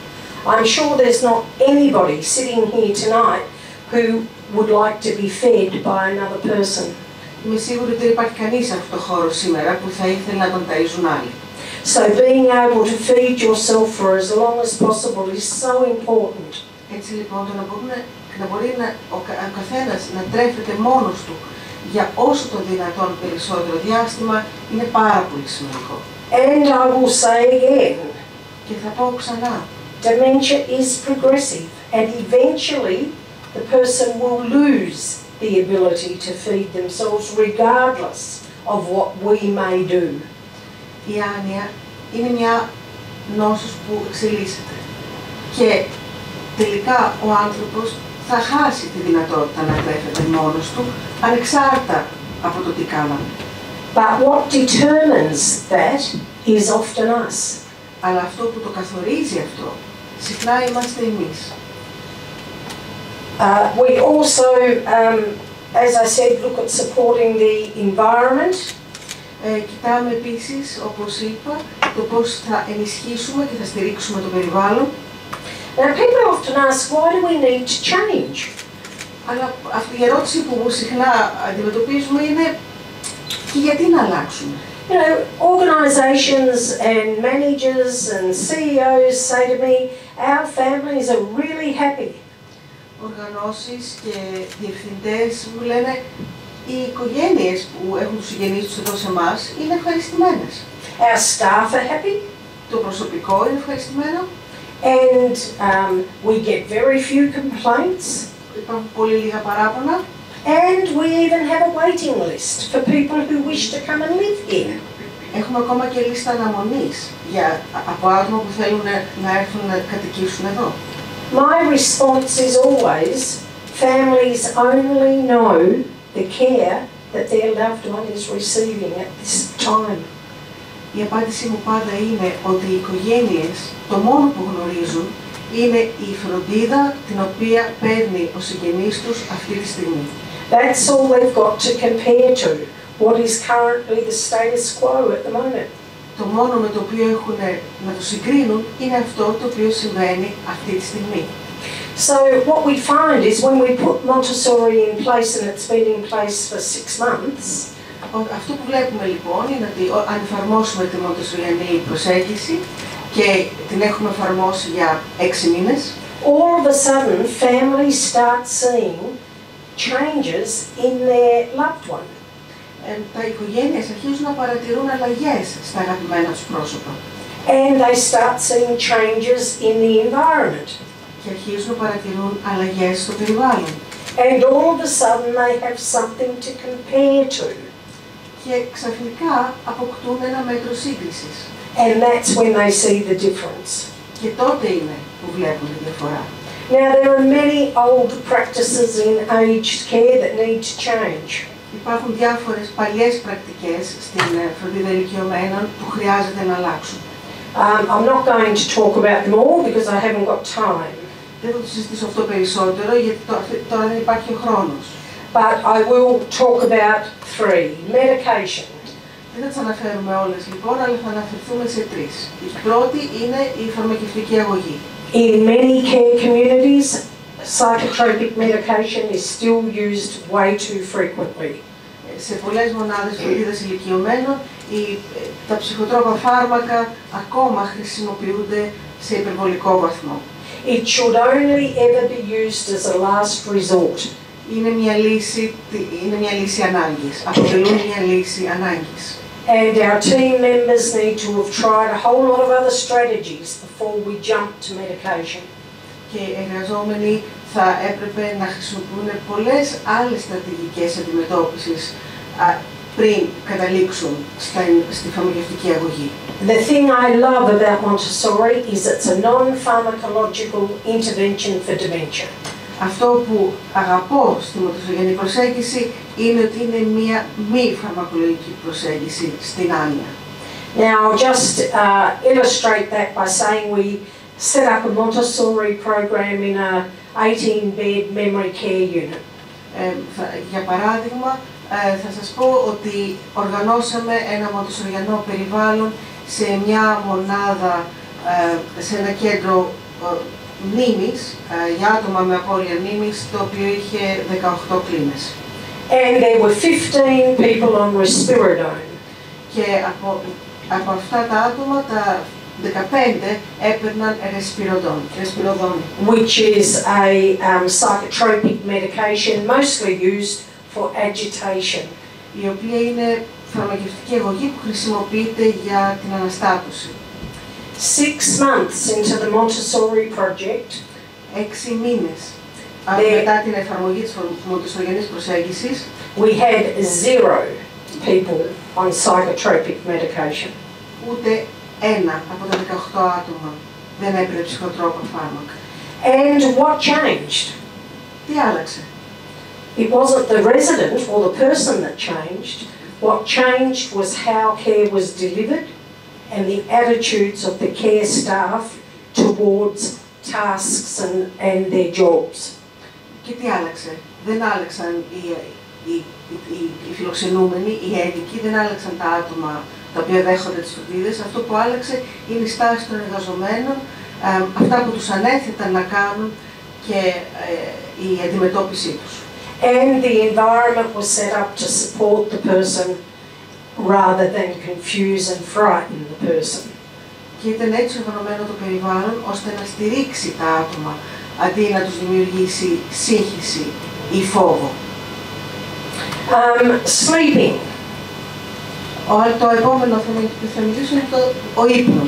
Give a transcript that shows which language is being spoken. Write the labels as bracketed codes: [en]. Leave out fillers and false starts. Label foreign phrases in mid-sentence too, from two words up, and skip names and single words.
[en] I'm sure there's not anybody sitting here tonight who would like to be fed by another person. [el] Είμαι σίγουρη ότι δεν υπάρχει κανείς σε αυτό το χώρο σήμερα που θα ήθελε να τον ταΐζουν άλλοι. [en] So being able to feed yourself for as long as possible is so important. [el] Έτσι λοιπόν το να μπορεί ο καθένας να τρέφεται μόνος του για όσο το δυνατόν περισσότερο διάστημα είναι πάρα πολύ σημαντικό. [en] And I will say again, [el] και θα πω ξανά, [en] dementia is progressive, and eventually the person will lose the ability to feed themselves regardless of what we may do. [el] Η άνοια είναι μια νόσος που εξελίσσεται και τελικά ο άνθρωπος θα χάσει τη δυνατότητα να τρέφεται μόνος του, ανεξάρτητα από το τι κάναμε. [en] But what determines that is often us. [el] Αλλά αυτό που το καθορίζει αυτό, συχνά είμαστε εμείς. [en] We also, as I said, look at supporting the environment. [el] Κοιτάμε επίσης, όπως είπα, το πώς θα ενισχύσουμε και θα στηρίξουμε το περιβάλλον. [en] Now, people often ask, why do we need to change? [el] Αλλά αυτή η ερώτηση που συχνά αντιμετωπίζουμε είναι και γιατί να αλλάξουμε. [en] You know, organisations and managers and CEOs say to me, our families are really happy. [el] Οργανώσεις και διευθυντές μου λένε οι οικογένειες που έχουν τους συγγενείς τους εδώ σε εμάς είναι ευχαριστημένες. [en] Our staff are happy. [el] Το προσωπικό είναι ευχαριστημένο. [en] And we get very few complaints. [el] Υπάρχουν πολύ λίγα παράπονα. [en] And we even have a waiting list for people who wish to come and live here. [el] Έχουμε ακόμα και λίστα αναμονής από άτομα που θέλουν να έρθουν να κατοικήσουν εδώ. [en] My response is always, families only know the care that their loved one is receiving at this time. [el] Η απάντησή μου πάντα είναι ότι οι οικογένειες το μόνο που γνωρίζουν είναι η φροντίδα την οποία παίρνει ο συγγενής τους αυτή τη στιγμή. [en] That's all they've got to compare to, what is currently the status quo at the moment. [el] Το μόνο με το οποίο έχουν να το συγκρίνουν είναι αυτό το οποίο συμβαίνει αυτή τη στιγμή. [en] So what we find is when we put Montessori in place, and it's been in place for 6 months, [el] αυτό που βλέπουμε λοιπόν είναι ότι αν εφαρμόσουμε τη μοντεσσοριανή προσέγγιση και την έχουμε εφαρμόσει για 6 μήνες, [en] all of a sudden families start seeing changes in their loved one. [el] Τα οικογένειες αρχίζουν να παρατηρούν αλλαγές στα αγαπημένα τους πρόσωπα. [en] And they start seeing changes in the environment. [el] Και αρχίζουν να παρατηρούν αλλαγές στο περιβάλλον. [en] And all of a sudden they have something to compare to. [el] Και ξαφνικά αποκτούν ένα μέτρο σύγκρισης. [en] And that's when they see the difference. [el] Και τότε είναι που βλέπουν τη διαφορά. [en] Now there are many old practices in aged care that need to change. [el] Υπάρχουν διάφορες παλιές πρακτικές στην φροντίδα ηλικιωμένων που χρειάζεται να αλλάξουν. [en] I'm not going to talk about them all because I haven't got time. [el] Δεν θα το συζητήσω αυτό περισσότερο γιατί τώρα δεν υπάρχει ο χρόνος. [en] But I will talk about 3. Medication. [el] Δεν θα τις αναφέρουμε όλες λοιπόν, αλλά θα αναφερθούμε σε 3. Η πρώτη είναι η φαρμακευτική αγωγή. [en] In many care communities, psychotropic medication is still used way too frequently. [el] Σε πολλές μονάδες φροντίδας ηλικιωμένων, τα ψυχοτρόπα φάρμακα ακόμα χρησιμοποιούνται σε υπερβολικό βαθμό. [en] It should only ever be used as a last resort. [el] Είναι μια λύση ανάγκης. Αποτελούν μια λύση ανάγκης. [en] And our team members need to have tried a whole lot of other strategies before we jump to medication. [el] Και οι εργαζόμενοι θα έπρεπε να χρησιμοποιούν πολλές άλλες στρατηγικές αντιμετώπισης πριν καταλήξουν στη φαρμακευτική αγωγή. [en] The thing I love about Montessori is it's a non-pharmacological intervention for dementia. [el] Αυτό που αγαπώ στη μοντεσσοριανή προσέγγιση είναι ότι είναι μία μη φαρμακολογική προσέγγιση στην άνοια. [en] Now I'll just illustrate that by saying we set up a Montessori program in a 18-bed memory care unit. [el] Για παράδειγμα, θα σας πω ότι οργανώσαμε ένα μοντεσσοριανό περιβάλλον σε μια μονάδα, σε ένα κέντρο μνήμης, για άτομα με απώλεια μνήμης, το οποίο είχε 18 κλίνες. [en] And there were 15 people on risperidone. [el] Και από αυτά τα άτομα, τα 15 έπαιρναν ρεσπιροδόν, [en] which is a psychotropic medication mostly used for agitation. [el] Η οποία είναι φαρμακευτική αγωγή που χρησιμοποιείται για την αναστάτωση. [en] 6 months into the Montessori project, [el] 6 μήνες μετά την εφαρμογή της μοντεσσοριανής προσέγγισης, [en] we had 0 people on psychotropic medication. [el] Ούτε ένα από τα 18 άτομα δεν έπαιρνε ψυχοτρόπα φάρμακα. [en] And what changed? [el] Τι άλλαξε? [en] It wasn't the resident or the person that changed. What changed was how care was delivered and the attitudes of the care staff towards tasks and their jobs. [el] Και τι άλλαξε? Δεν άλλαξαν οι φιλοξενούμενοι, οι έδικοι, δεν άλλαξαν τα άτομα τα οποία δέχονται τις φροντίδες. Αυτό που άλλαξε είναι η στάση των εργαζομένων, αυτά που τους ανέθεταν να κάνουν και η αντιμετώπιση τους. [en] And the environment was set up to support the person rather than confuse and frighten the person. [el] Και ήταν έτσι οργανωμένο το περιβάλλον ώστε να στηρίξει τα άτομα αντί να τους δημιουργήσει σύγχυση ή φόβο. [en] Sleeping. [el] Το επόμενο που θα μιλήσω είναι ο ύπνος.